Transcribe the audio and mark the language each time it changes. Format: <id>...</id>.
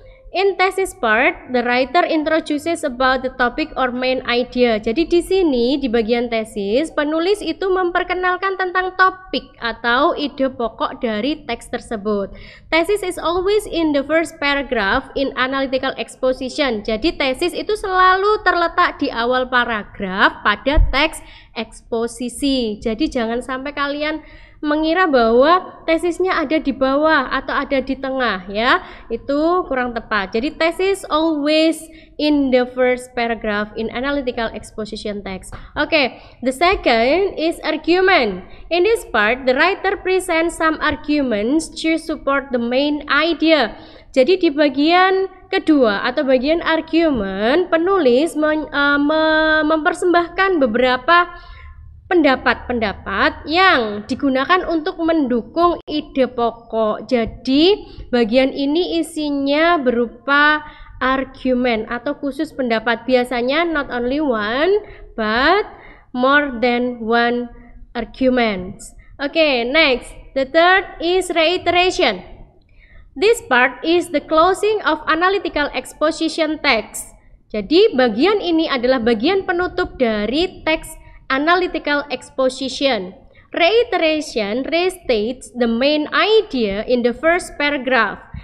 <en>In thesis part, the writer introduces about the topic or main idea.</en> <id>Jadi di sini di bagian tesis, penulis itu memperkenalkan tentang topik atau ide pokok dari teks tersebut.</id> <en>Thesis is always in the first paragraph in analytical exposition.</en> <id>Jadi tesis itu selalu terletak di awal paragraf pada teks eksposisi. Jadi jangan sampai kalian mengira bahwa tesisnya ada di bawah atau ada di tengah ya, itu kurang tepat. Jadi tesis</id> <en>always in the first paragraph in analytical exposition text. Okay, the second is argument. In this part, the writer presents some arguments to support the main idea.</en> <id>Jadi di bagian kedua atau bagian argumen, penulis mempersembahkan beberapa pendapat-pendapat yang digunakan untuk mendukung ide pokok. Jadi bagian ini isinya berupa argumen atau khusus pendapat. Biasanya</id> <en>not only one but more than one arguments. Okay, next, the third is reiteration. This part is the closing of analytical exposition text.</en> <id>Jadi bagian ini adalah bagian penutup dari teks analytical exposition.</id> <en>Reiteration restates the main idea in the first paragraph.</en>